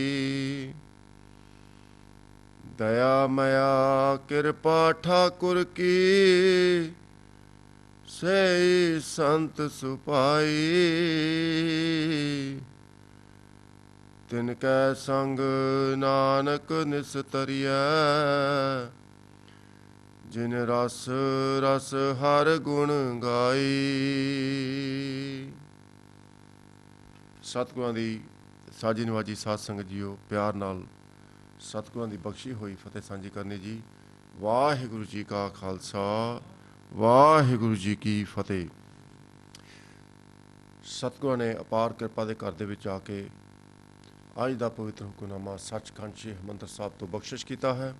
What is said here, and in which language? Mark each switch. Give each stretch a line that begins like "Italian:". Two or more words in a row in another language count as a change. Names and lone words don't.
Hindi: दया मया कृपा ठाकुर की, सेई संत सुपाई। तिनकै संग नानक निस्तरियै, जिन रस रस हर गुण गाई।
Punjabi: ਸਤਿਗੁਰਾਂ ਦੀ ਸਾਜੀ ਨਿਵਾਜੀ ਸਾਧ ਸੰਗਤ ਜੀਓ, ਪਿਆਰ ਨਾਲ ਸਤਿਗੁਰਾਂ ਦੀ ਬਖਸ਼ੀ ਹੋਈ ਫਤਿਹ ਸਾਂਝੀ ਕਰਨੀ ਜੀ। ਵਾਹਿਗੁਰੂ ਜੀ ਕਾ ਖਾਲਸਾ, ਵਾਹਿਗੁਰੂ ਜੀ ਕੀ ਫਤਿਹ। ਸਤਿਗੁਰਾਂ ਨੇ ਅਪਾਰ ਕਿਰਪਾ ਦੇ ਘਰ ਦੇ ਵਿੱਚ ਆ ਕੇ ਅੱਜ ਦਾ ਪਵਿੱਤਰ ਹੁਕਮਨਾਮਾ ਸੱਚਖੰਡ ਸ਼੍ਰੀ ਹਰਿਮੰਦਰ ਸਾਹਿਬ ਤੋਂ ਬਖਸ਼ਿਸ਼ ਕੀਤਾ ਹੈ।